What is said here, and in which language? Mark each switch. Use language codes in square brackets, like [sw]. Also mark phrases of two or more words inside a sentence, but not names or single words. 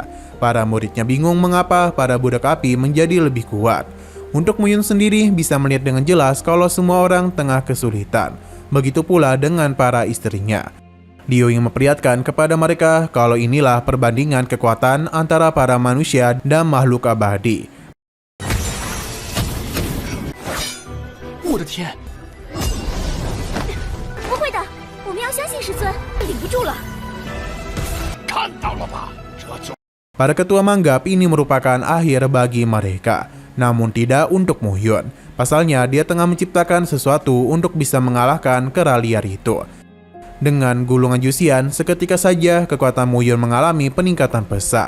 [id] Para muridnya bingung mengapa para budak api menjadi lebih kuat. Untuk Muyun sendiri bisa melihat dengan jelas kalau semua orang tengah kesulitan. Begitu pula dengan para istrinya. Liu ingin memperlihatkan kepada mereka kalau inilah perbandingan kekuatan antara para manusia dan makhluk abadi. [zh] 我的天！不会的，我们要相信师尊，顶不住了。看到了吧？这就 [id] Para ketua menganggap ini merupakan akhir bagi mereka, namun tidak untuk Muyun. Pasalnya dia tengah menciptakan sesuatu untuk bisa mengalahkan kera liar itu. Dengan gulungan Jusian, seketika saja kekuatan Muyun mengalami peningkatan pesat.